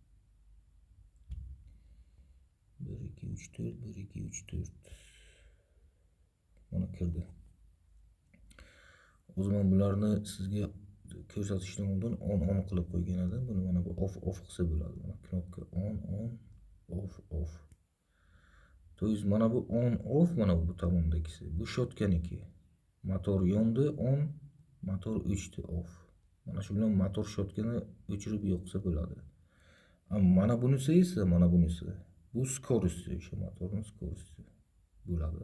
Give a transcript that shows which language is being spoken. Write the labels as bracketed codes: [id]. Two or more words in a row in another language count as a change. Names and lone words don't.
[uz] 1 2 3 4 1 2 3 4. Mana kirdi. O'zi men bularni sizga ko'rsatishdan oldin on qilib qo'ygan edim. Buni mana bu off qilsa bo'ladi. Mana knopka [en] on off. [ru] To есть [uz] mana bu [en] on off, [uz] mana bu tomondagisi. Bu shotganiki. Motor yondi on, motor o'chdi off. Mana shu bilan motor shotgani o'chirib yoqsa bo'ladi. Mana bunisi esa, mana bunisi. Bu skorosti, o'sha motorning skorosti bo'ladi.